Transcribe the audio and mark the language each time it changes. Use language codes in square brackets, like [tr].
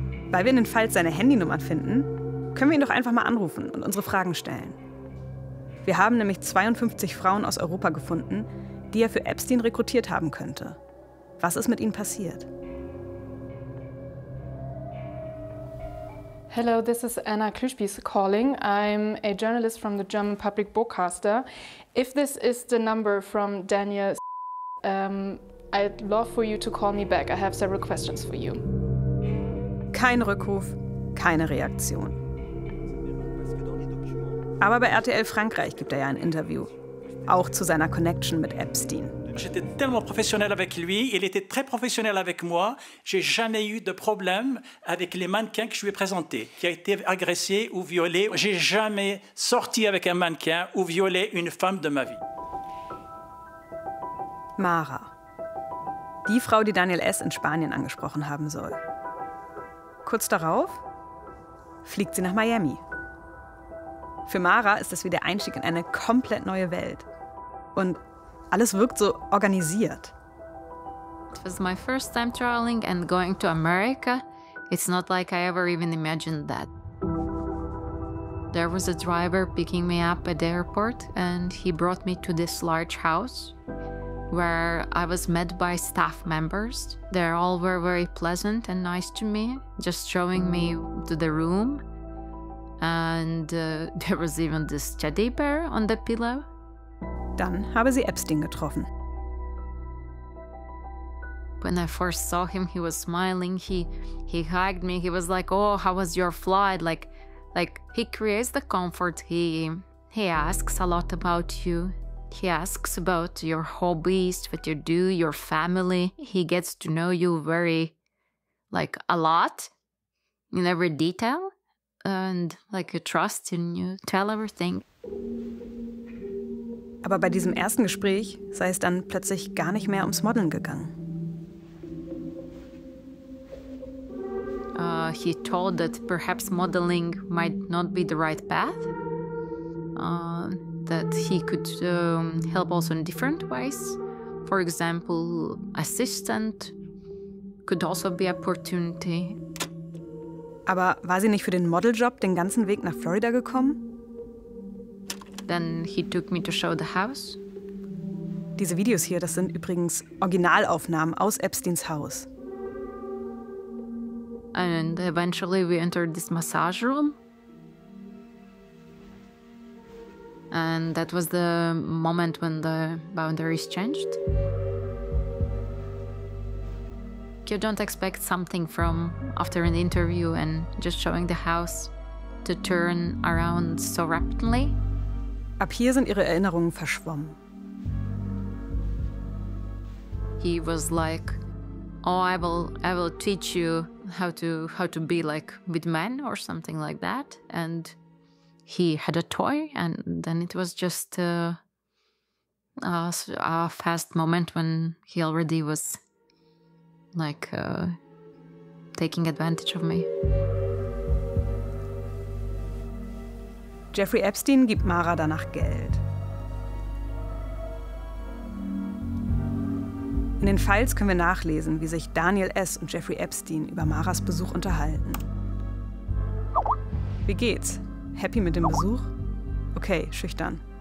[de] Weil wir in den Files seine Handynummer finden, können wir ihn doch einfach mal anrufen und unsere Fragen stellen. Wir haben nämlich 52 Frauen aus Europa gefunden, die er für Epstein rekrutiert haben könnte. Was ist mit ihnen passiert? [en] Hello, this is Anna Klüspies calling. I'm a journalist from the German Public Broadcaster. If this is the number from Daniel, I'd love for you to call me back. I have several questions for you. [de] Kein Rückruf, keine Reaktion. Aber bei RTL Frankreich gibt er ja ein Interview. Auch zu seiner Connection mit Epstein. [fr] J'étais tellement professionnel avec lui, il était très professionnel avec moi. J'ai jamais eu de problème avec les mannequins que je lui ai présentés, qui a été agressé ou violé. J'ai jamais sorti avec un mannequin ou violé une femme de ma vie. [de] Mara. Die Frau, die Daniel S. in Spanien angesprochen haben soll. Kurz darauf fliegt sie nach Miami. Für Mara ist das wie der Einstieg in eine komplett neue Welt. Und alles wirkt so organisiert. [en] It was my first time traveling and going to America. It's not like I ever even imagined that. There was a driver picking me up at the airport and he brought me to this large house where I was met by staff members. They all were very pleasant and nice to me, just showing me to the room. And there was even this teddy bear on the pillow. [de] Dann habe sie Epstein getroffen. [en] When I first saw him, he was smiling. He hugged me. He was like, oh, how was your flight? Like he creates the comfort. He asks a lot about you. He asks about your hobbies, what you do, your family. He gets to know you very, like, a lot in every detail. And, like, he trusts in you, tell everything. [de] Aber bei diesem ersten Gespräch sei es dann plötzlich gar nicht mehr ums Modeln gegangen. [en] He told that perhaps modeling might not be the right path. That he could help also in different ways. For example, assistant could also be an opportunity. [de] Aber war sie nicht für den Modeljob den ganzen Weg nach Florida gekommen? [en] Then he took me to show the house. [de] Diese Videos hier, das sind übrigens Originalaufnahmen aus Epsteins Haus. [en] And eventually we entered this massage room. And that was the moment when the boundaries changed. You don't expect something from after an interview and just showing the house to turn around so rapidly. [de] Ab hier sind ihre Erinnerungen verschwommen. [en] He was like, oh, I will teach you how to be like with men or something like that. And he had a toy, and then it was just a fast moment when he already was like taking advantage of me. [de] Jeffrey Epstein gibt Mara danach Geld. In den Files können wir nachlesen, wie sich Daniel S. und Jeffrey Epstein über Maras Besuch unterhalten. Wie geht's? Happy mit dem Besuch? Okay, schüchtern.